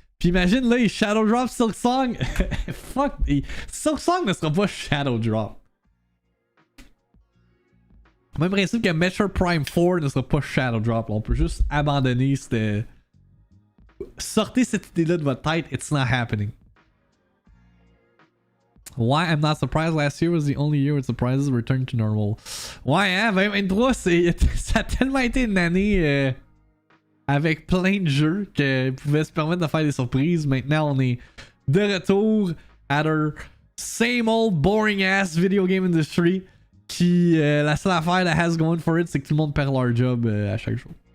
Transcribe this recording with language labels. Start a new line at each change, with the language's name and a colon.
French: Puis imagine, là, il Shadowdrop Silksong. Fuck, Silksong ne sera pas Shadowdrop. Même principe que Metroid Prime 4 ne sera pas Shadowdrop. On peut juste abandonner cette... Sortez cette idée-là de votre tête.
English: It's not happening. Why I'm not surprised. Last year was the only year with surprises returned to normal.
French: Ouais, hein, 2023, ça a tellement été une année avec plein de jeux qu'ils pouvaient se permettre de faire des surprises. Maintenant, on est de retour
English: at our same old boring ass video game industry.
French: Qui, la seule affaire
English: that has going for it,
French: c'est que tout le monde perd leur job à chaque jour.